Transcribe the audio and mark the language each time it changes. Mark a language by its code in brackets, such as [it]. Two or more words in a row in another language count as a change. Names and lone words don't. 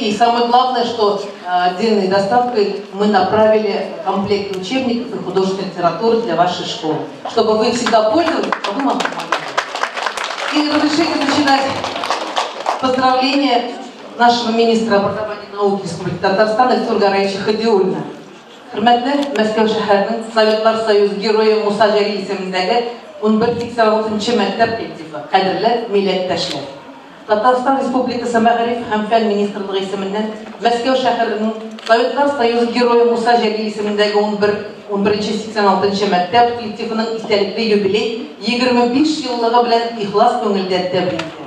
[ru] И самое главное, что отдельной доставкой мы направили комплект учебников и художественной литературы для вашей школы, чтобы вы всегда пользовались, а вы нам помогали. И разрешите начинать поздравления нашего министра образования и науки Республики Татарстан Эльтур Гараевича Хадиуллина. [tt] Hürmetli Мәскәү шәһәренең Советлар Союзы Герое Муса Җәлил исемендәге 1186-нчы мәктәп коллективы, кадерле милләттәшләр. Татарстан Республикасы Мәгариф һәм фән министрлыгы исеменнән Мәскәү шәһәренең Советлар Союзы Герое Муса Җәлил исемендәге 1186-нчы мәктәп коллективының истәлекле юбилей 25 еллыгы белән ихлас күңелдән тәбрик итәм.